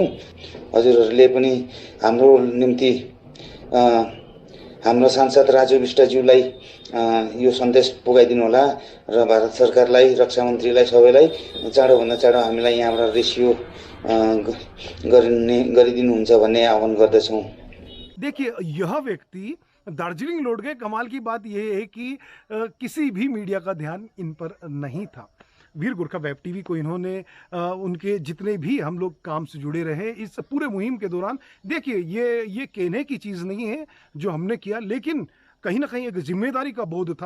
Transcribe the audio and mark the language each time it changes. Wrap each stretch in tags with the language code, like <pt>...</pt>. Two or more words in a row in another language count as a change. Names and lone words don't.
<ne>हजुरहरूले पनि हाम्रो निम्ति हाम्रो सांसद राजु बिष्टज्यूलाई यो सन्देश पुगाइदिनु होला र भारत सरकारलाई, रक्षा मन्त्रीलाई, सबैलाई चाँडोभन्दा चाँडो हामीलाई यहाँबाट रेस्क्यु गरिदिनुहुन्छ भन्ने आह्वान गर्दछौँ।</ne> <hi>देखिए, यह व्यक्ति दार्जिलिंग लौट गए। कमाल की बात यह है कि किसी भी मीडिया का ध्यान इन पर नहीं था। वीर गोरखा वेब टीवी को इन्होंने उनके जितने भी हम लोग काम से जुड़े रहे इस पूरे मुहिम के दौरान, देखिए ये कहने की चीज़ नहीं है जो हमने किया, लेकिन कहीं ना कहीं एक जिम्मेदारी का बोध था।</hi>